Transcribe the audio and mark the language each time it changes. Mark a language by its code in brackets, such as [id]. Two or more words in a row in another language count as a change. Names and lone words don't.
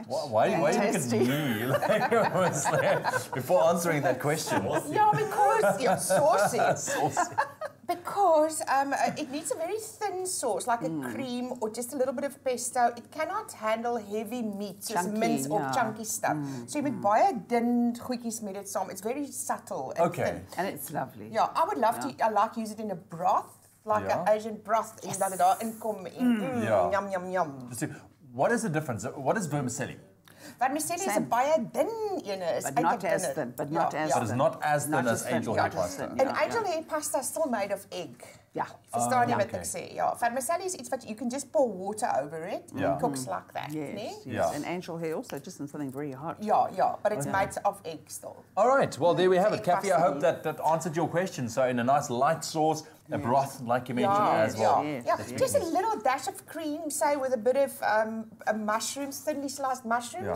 [en] Why do you look at me before answering that question? Yeah, because yeah, saucy. Saucy. Because it needs a very thin sauce, like a cream or just a little bit of pesto. It cannot handle heavy meats, soos Chunky, mince or yeah. chunky stuff. So you [af] moet baie dun goedjies met dit saam. [en] It's very subtle and thin. And it's lovely. Yeah, I would love to. I like use it in a broth, like an Asian broth, and [af] dat dit daarin kom en Ja. [en] yum yum yum. So, what is the difference? What is vermicelli? [af] Vermicelli is 'n baie dun ene. Is [en] But not as thin, but not as But it's not as thin as angel hair not as pasta. thin, And angel hair pasta is still made of egg. Yeah. [af] Verstaan jy wat [en] okay. [af] ek sê? Ja, vermicelli is iets wat [en] you can just pour water over it and it cooks like that, Yes, [af] nee? [en] yes. Yeah. And angel hair also just in something very hot. Yeah, but it's Okay. made of egg still. All right, well, there we have it. egg Kathy, I pasta. hope that answered your question. So in a nice light sauce, a broth, like you mentioned as well. Yeah, just a little dash of cream, say with a bit of mushrooms, thinly sliced mushrooms.